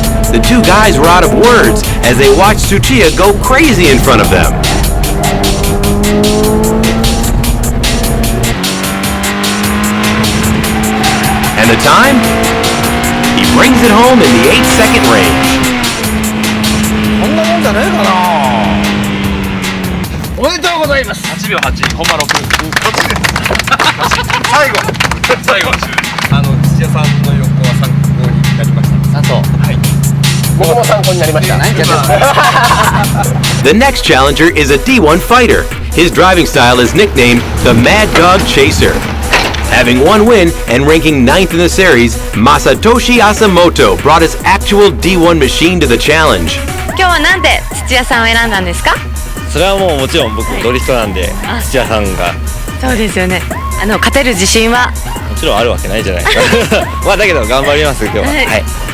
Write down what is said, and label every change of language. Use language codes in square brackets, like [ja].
[en] The two guys were out of words as they watched Tsuchiya go crazy in front of them. And the time? He brings it home in the 8-second range. [ja] こんなもんじゃねえかな。おめでとうございます。 8秒8、ほんま6。最後土屋さんの横は参考になりました。あと、はい。僕も参考になりました。 [en] The next challenger is a D1 fighter. His driving style is nicknamed the Mad Dog Chaser. Having one win and ranking 9th in the series, Masatoshi Asamoto brought his actual D1 machine to the challenge. [ja] 今日はなんで土屋さんを選んだんですか？それはもうもちろん僕ドリフトなんで土屋さんがそうですよね。勝てる自信はもちろんあるわけないじゃないですか。まあだけど頑張ります今日は。はい。